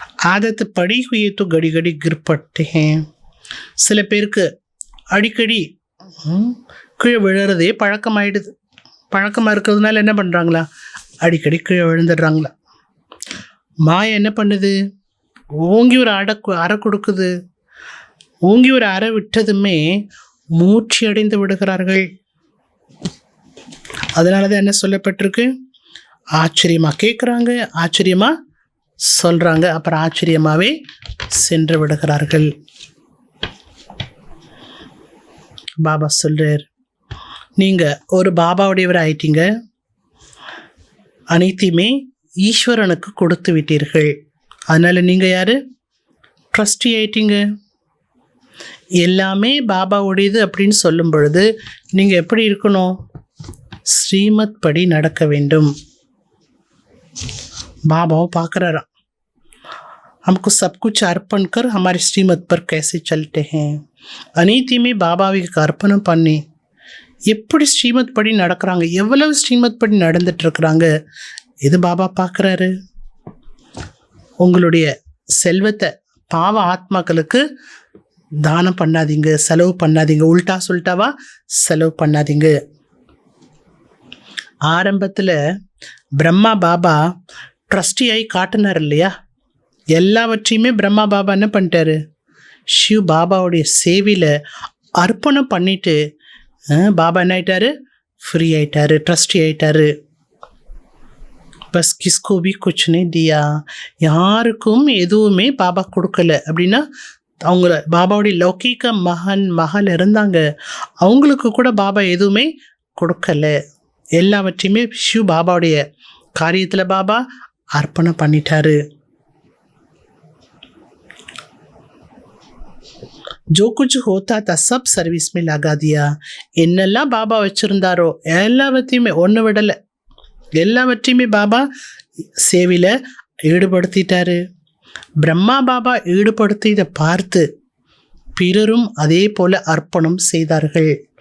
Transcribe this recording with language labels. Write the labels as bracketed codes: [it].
[hi] आदत पड़ी हुई है तो घड़ी घड़ी गिर पड़ते हैं. [ta] சில பேருக்கு அடிக்கடி கீழே விழுறதே பழக்கமாயிடுது. பழக்கமாக இருக்கிறதுனால என்ன பண்ணுறாங்களா? அடிக்கடி கீழே விழுந்துடுறாங்களா? மாயை என்ன பண்ணுது? ஓங்கி ஒரு அறை கொடுக்குது. ஓங்கி ஒரு அறை விட்டதுமே மூச்சு அடைந்து விடுகிறார்கள். அதனால தான் என்ன சொல்லப்பட்டிருக்கு? ஆச்சரியமாக கேட்குறாங்க, ஆச்சரியமாக சொல்கிறாங்க, அப்புறம் ஆச்சரியமாகவே சென்று விடுகிறார்கள். பாபா சொல்கிறார், நீங்கள் ஒரு பாபாவுடையவர் ஆயிட்டீங்க, அனைத்தையுமே ஈஸ்வரனுக்கு கொடுத்து விட்டீர்கள். அதனால் நீங்கள் யார்? ட்ரஸ்டி ஆயிட்டீங்க. எல்லாமே பாபாவுடையது அப்படின்னு சொல்லும் பொழுது நீங்கள் எப்படி இருக்கணும்? ஸ்ரீமத் படி நடக்க வேண்டும். பாபாவை பார்க்குறாராம், [hi] हमको सब कुछ अर्पण कर हमारे श्रीमत पर कैसे चलते हैं. [ta] அனைத்தையுமே பாபாவுக்கு அர்ப்பணம் பண்ணி எப்படி ஸ்ரீமத் படி நடக்கிறாங்க, எவ்வளவு ஸ்ரீமத் படி நடந்துட்டு இருக்கிறாங்க, இது பாபா பார்க்குறாரு. உங்களுடைய செல்வத்தை பாவ ஆத்மாக்களுக்கு தானம் பண்ணாதீங்க, செலவு பண்ணாதீங்க, உல்டா சுல்டாவா செலவு பண்ணாதீங்க. ஆரம்பத்தில் பிரம்மா பாபா ட்ரஸ்டியாகி காட்டினார் இல்லையா, எல்லாவற்றையுமே பிரம்மா பாபா என்ன பண்ணிட்டாரு, ஷிவ் பாபாவுடைய சேவையில் அர்ப்பணம் பண்ணிட்டு பாபா என்ன ஆயிட்டாரு, ஃப்ரீ ஆயிட்டாரு, ட்ரஸ்டி ஆயிட்டாரு. [hi] பஸ் கிஸ்கோ பி குச் நஹீ தியா, [ta] யாருக்கும் எதுவுமே பாபா கொடுக்கல. அப்படின்னா அவங்கள பாபாவுடைய லௌகீக மகள் இருந்தாங்க, அவங்களுக்கு கூட பாபா எதுவுமே கொடுக்கல. எல்லாவற்றையுமே ஷிவ் பாபாவுடைய காரியத்தில் பாபா அர்ப்பணம் பண்ணிட்டாரு. [hi] जो कुछ होता था सब सर्विस में लगा दिया. [ta] என்னெல்லாம் பாபா வச்சிருந்தாரோ எல்லாவற்றையுமே ஒன்று விடலை, எல்லாவற்றையுமே பாபா சேவையில் ஈடுபடுத்திட்டாரு. பிரம்மா பாபா ஈடுபடுத்தியதை பார்த்து பிறரும் அதே போல அர்ப்பணம் செய்தார்கள்.